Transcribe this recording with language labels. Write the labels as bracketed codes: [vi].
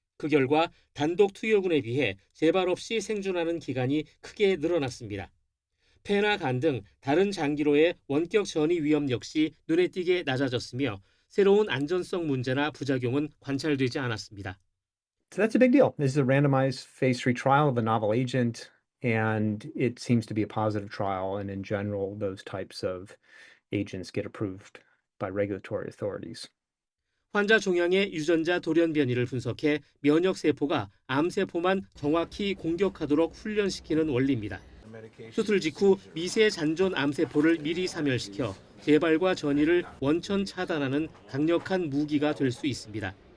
[ko] 그 결과 단독 투여군에 비해 재발 없이 생존하는 기간이 크게 늘어났습니다. 폐나 간 등 다른 장기로의 원격 전이 위험 역시 눈에 띄게 낮아졌으며 새로운 안전성 문제나 부작용은 관찰되지 않았습니다. [en] So that's a big deal. This is a randomized phase 3 trial of a novel agent, and it seems to be a positive trial. And in general, those types of agents get approved by regulatory authorities. [ko] 환자 종양의 유전자 돌연 변이를 분석해 면역 세포가 암 세포만 정확히 공격하도록 훈련시키는 원리입니다. 수술 직후 미세 잔존 암 세포를 미리 사멸시켜 재발과 전이를 원천 차단하는 강력한 무기가 될 수 있습니다.